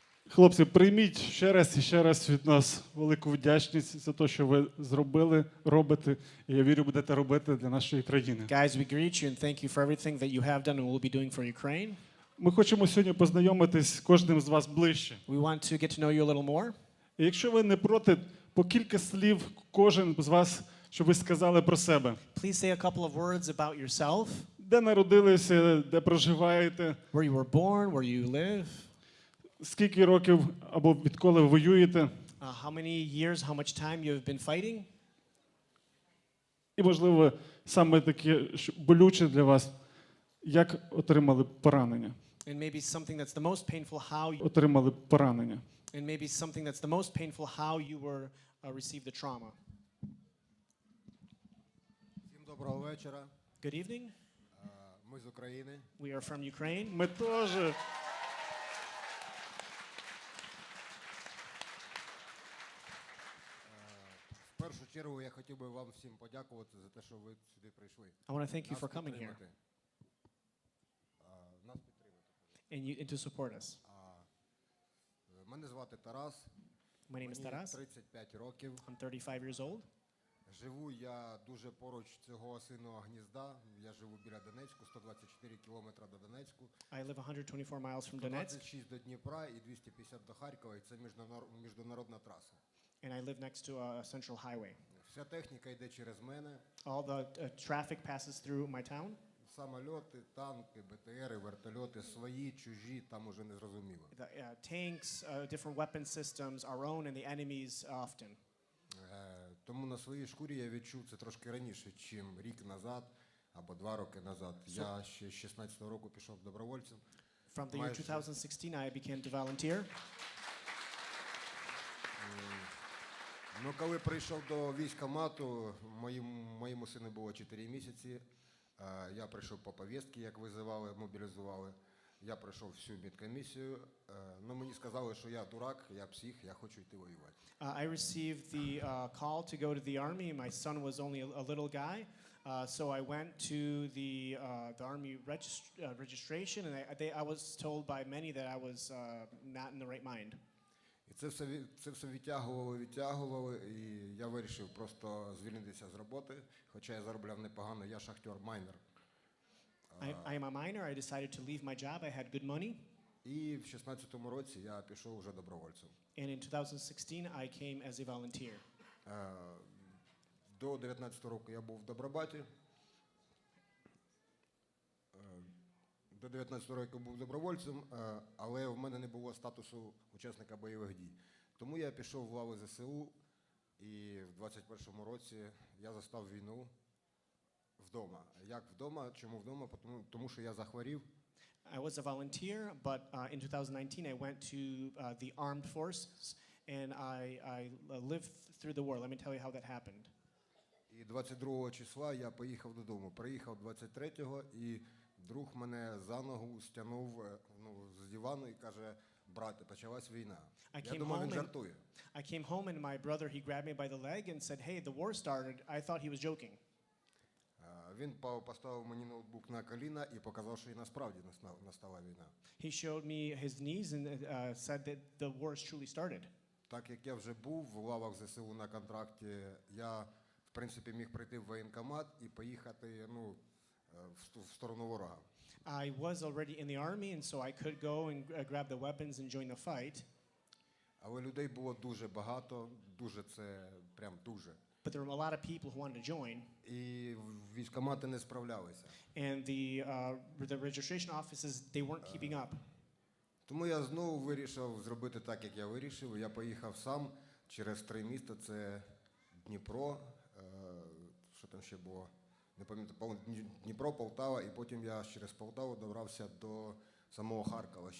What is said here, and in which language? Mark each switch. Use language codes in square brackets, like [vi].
[uk] Хлопці, прийміть ще раз і ще раз від нас велику вдячність за те, що ви зробили, робите, і я вірю, будете робити для нашої країни. [en] Guys, we greet you and thank you for everything that you have done and will be doing for Ukraine. [uk] Ми хочемо сьогодні познайомитись з кожним з вас ближче. [en] We want to get to know you a little more. [uk] І якщо ви не проти, по кілька слів кожен з вас, щоб ви сказали про себе. [en] Please say a couple of words about yourself, [uk] Де народилися, де проживаєте, [en] where you were born, where you live, [uk] скільки років або відколи воюєте, [en] how many years, how much time you have been fighting, [uk] і, можливо, саме таке що болюче для вас, як отримали поранення. [en] and maybe something that's the most painful how you, [uk] Отримали поранення. [en] and maybe something that's the most painful how you were received the trauma. [uk] Всім доброго вечора. [en] Good evening. [uk] Ми з України. [en] We are from Ukraine. [uk] Ми теж. В першу чергу я хотів би вам всім подякувати за те, що ви сюди прийшли. [en] I want to thank you [uk] Нас [en] for coming here [uk] підтримати. Нас підтримати. [en] and to support us. [uk] Мене звати Тарас. [en] My name is [uk] Мені [en] Taras. [uk] 35 років. [en] I'm 35 years old. [uk] Живу я дуже поруч цього осиного гнізда. Я живу біля Донецьку, 124 кілометри до Донецьку. [en] I live 124 miles from Donetsk, [uk] 26 до Дніпра і 250 до Харкова. І це міжнародна траса. [en] and I live next to a central highway. [uk] Вся техніка йде через мене. [en] All the traffic passes through my town. [uk] Самольоти, танки, БТРи, вертольоти, свої, чужі, там уже не зрозуміло. [en] The tanks, different weapon systems, our own and the enemy's often. [uk] Тому на своїй шкурі я відчув це трошки раніше, чим рік назад або 2 роки назад. Я ще з 16-го року пішов добровольцем. [en] From the year [uk] Майже. [en] 2016, I began to volunteer. [uk] Ну, коли прийшов до військкомату, моєму сину було 4 місяці. Я прийшов по повістці, як визивали, мобілізували. Я пройшов всю медкомісію. Ну, мені сказали, що я дурак, я псих, я хочу йти воювати. [en] I received the call to go to the army. My son was only a little guy, so I went to the army registration, and I was told by many that I was not in the right mind. [uk] І це все відтягувало, і я вирішив просто звільнитися з роботи, хоча я заробляв непогано, я шахтер-майнер. [en] I am a miner. I decided to leave my job. I had good money. [uk] І в 16-му році я пішов уже добровольцем. [en] And in 2016, I came as a volunteer. [uk] До 19-го року я був в Добробаті. До 19-го року був добровольцем, але в мене не було статусу учасника бойових дій. Тому я пішов в лави ЗСУ, і в 21-му році я застав війну вдома. Як вдома? Чому вдома? Тому що я захворів. [en] I was a volunteer, but in 2019 I went to the armed forces, and I lived through the war. Let me tell you how that happened. [uk] І 22 числа я поїхав додому. Приїхав 23-го, і друг мене за ногу стягнув з дивану і каже: брате, почалась війна. Я думав, він жартує. [en] I came home and my brother, he grabbed me by the leg and said, "Hey, the war started." I thought he was joking. [uk] Він поставив мені ноутбук на коліна і показав, що і насправді настала війна. [en] He showed me his knees and said that the war has truly started. [uk] Так як я вже був в лавах ЗСУ на контракті, я, в принципі, міг прийти в воєнкомат і поїхати, в сторону ворога. [en] I was already in the army, and so I could go and grab the weapons and join the fight. [uk] Але людей було дуже багато, дуже це прям дуже. [en] But there were a lot of people who wanted to join, [uk] І військкомати не справлялися. [en] and the registration offices, they weren't keeping up. [uk] Тому я знову вирішив зробити так, як я вирішив. Я поїхав сам через 3 міста. Це Дніпро, що там ще було, не пам'ятаю, Дніпро, Полтава, і потім я через Полтаву добрався до самого Харкова.